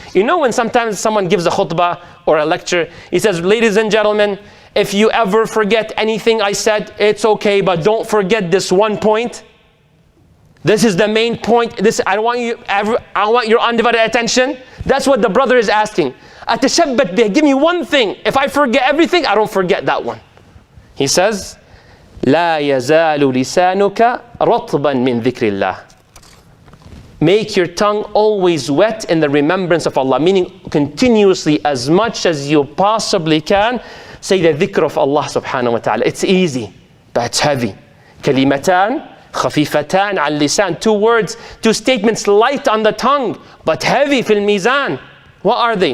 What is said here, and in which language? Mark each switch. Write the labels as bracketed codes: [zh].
[en] When sometimes someone gives a khutbah or a lecture, he says, ladies and gentlemen, if you ever forget anything I said, it's okay, but don't forget this one point. This is the main point. I want your undivided attention. That's what the brother is asking. [ar] Atashabbat bih, [en] give me one thing. If I forget everything, I don't forget that one. He says, [ar] لا يزال لسانك رطبا من ذكر الله. [en] Make your tongue always wet in the remembrance of Allah, meaning continuously, as much as you possibly can, say the dhikr of Allah subhanahu wa ta'ala. It's easy, but it's heavy. [ar] Kalimatan khafifatan al lisan. [en] 2 words, 2 statements light on the tongue, but heavy [ar] fil mizan. [en] What are they?